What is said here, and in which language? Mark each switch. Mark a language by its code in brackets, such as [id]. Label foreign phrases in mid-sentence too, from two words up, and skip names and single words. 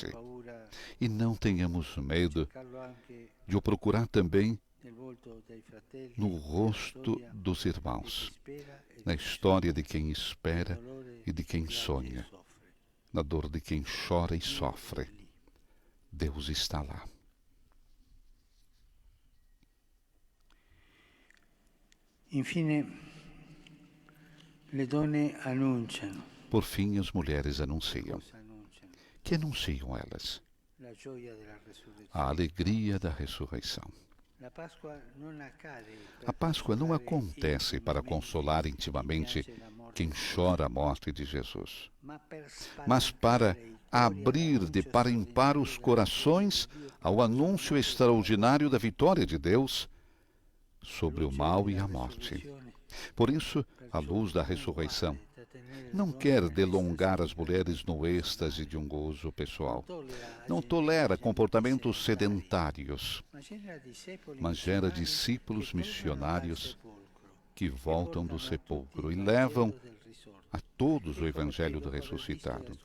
[pt] E não tenhamos medo de o procurar também no rosto dos irmãos, na história de quem espera e de quem sonha, na dor de quem chora e sofre. Deus está lá. [it] Infine, le donne annunciano. [pt] Por fim, as mulheres anunciam. Que anunciam elas? A alegria da ressurreição. A Páscoa não acontece para consolar intimamente quem chora a morte de Jesus, mas para abrir de par em par os corações ao anúncio extraordinário da vitória de Deus sobre o mal e a morte. Por isso, a luz da ressurreição não quer delongar as mulheres no êxtase de um gozo pessoal. Não tolera comportamentos sedentários, mas gera discípulos missionários que voltam do sepulcro e levam a todos o Evangelho do ressuscitado.